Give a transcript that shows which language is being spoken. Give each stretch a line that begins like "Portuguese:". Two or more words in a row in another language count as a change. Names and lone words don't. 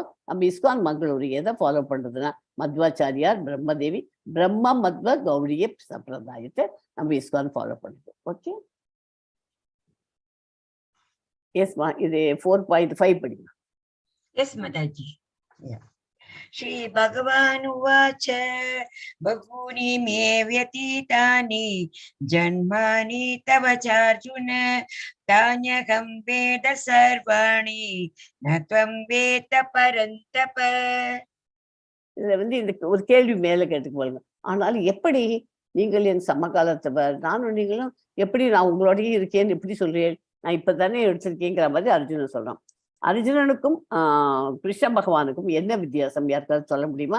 Tamil: நம்ம இஸ்கான் மங்களூரு எதை ஃபாலோ பண்றதுன்னா மத்வாச்சாரியார், பிரம்மதேவி, பிரம்ம மத்வ கௌடிய சம்பிரதாயத்தை நம்ம இஸ்கான் ஃபாலோ பண்ணுது. ஓகே, எஸ்மா, இது 4.5 படிங்க. எஸ் மாதாஜி.
Sanskrit: श्री भगवान् उवाच बहूनि मे व्यतीतानि जन्मानि तव चार्जुन तान्यहं वेद सर्वाणि न त्वं वेद परन्तप.
Tamil: இதுல இந்த ஒரு கேள்வி மேல கேட்டுக்கொள்ளுங்க. ஆனாலும் எப்படி நீங்கள் என் சமகாலத்தவர், நானும் நீங்களும் எப்படி நான் உங்களோடயே இருக்கேன்னு எப்படி சொல்றேன்? நான் இப்பதானே எடுத்திருக்கேங்கிற மாதிரி அர்ஜுனன் சொல்றான். அர்ஜுனனுக்கும் கிருஷ்ண பகவானுக்கும் என்ன வித்தியாசம் யாருக்காவது சொல்ல முடியுமா?